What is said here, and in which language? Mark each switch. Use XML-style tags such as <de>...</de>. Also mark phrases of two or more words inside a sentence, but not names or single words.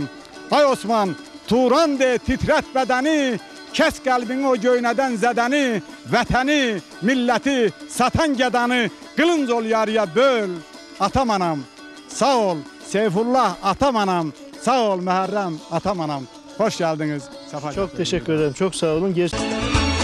<az>Ay Osman, Turan de titrət bədəni. Kəs qəlbini o göynədən zədəni. Vətəni, milləti, satan gədanı. Qılınc ol yarıya böl, atam anam. Sağ ol Seyfullah atam anam. Sağ ol Mühərrəm atam anam.</az> <tr>Hoş geldiniz. Çok teşekkür ederim. Çok sağ olun.</tr>